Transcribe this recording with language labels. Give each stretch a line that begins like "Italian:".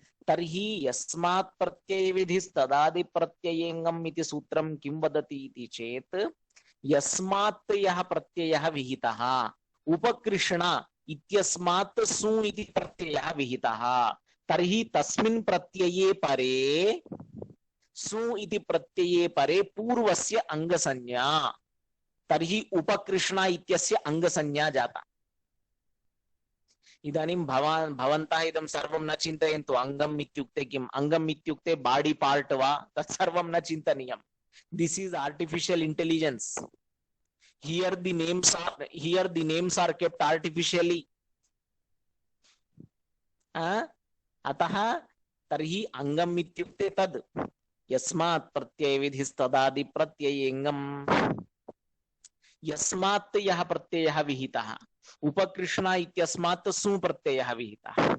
Sanskrit: तर्हि यस्मात् प्रत्ययविधिस्तदादि प्रत्ययेङ्गम् इति सूत्रं किं वदति इति चेत् यस्मात् यः प्रत्ययः विहितः, उपकृष्ण इत्यस्मात् सु इति प्रत्ययः विहितः, तर्हि तस्मिन् प्रत्यये परे सु इति प्रत्यये परे पूर्वस्य अंगसंज्ञा। तर्हि उपकृष्ण इत्यस्य अंगसंज्ञा जाता। इदानीं भवन्तः इदं सर्वं न चिन्तयन्तु। अङ्गम् इत्युक्ते किम्? अङ्गम् इत्युक्ते
English: body part
Sanskrit: वा? तत् सर्वं न चिन्तनीयम्।
English: This is artificial intelligence. Here the names are kept artificially.
Sanskrit: अतः तर्हि अङ्गम् इत्युक्ते तद् यस्मात् प्रत्ययविधिस्तदादि प्रत्ययेङ्गम्। यस्मात् यः प्रत्ययः विहितः, उपकृष्ण इत्यस्मात् सु प्रत्ययः विहितः।